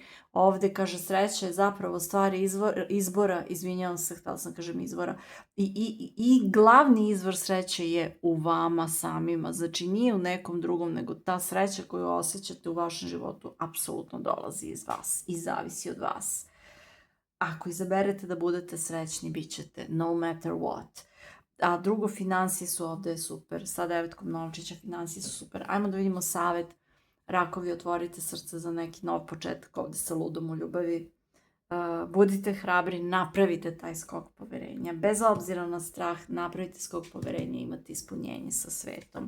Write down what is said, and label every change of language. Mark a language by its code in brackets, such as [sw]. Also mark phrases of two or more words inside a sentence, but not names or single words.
[bs] Ovde kaže sreća je zapravo stvar izbora, izvinjavam se, htjela sam kažem izvora, i glavni izvor sreće je u vama samima, znači nije u nekom drugom, nego ta sreća koju osjećate u vašem životu apsolutno dolazi iz vas i zavisi od vas. Ako izaberete da budete srećni, bit ćete, [en] no matter what. [bs] A drugo, finansije su ovde super, sa 9 novčića finansije su super. Ajmo da vidimo savjet. Rakovi, otvorite srce za neki nov početak ovde sa ludom u ljubavi. Budite hrabri, napravite taj skok poverenja. Bez obzira na strah, napravite skok poverenja i imate ispunjenje sa svetom.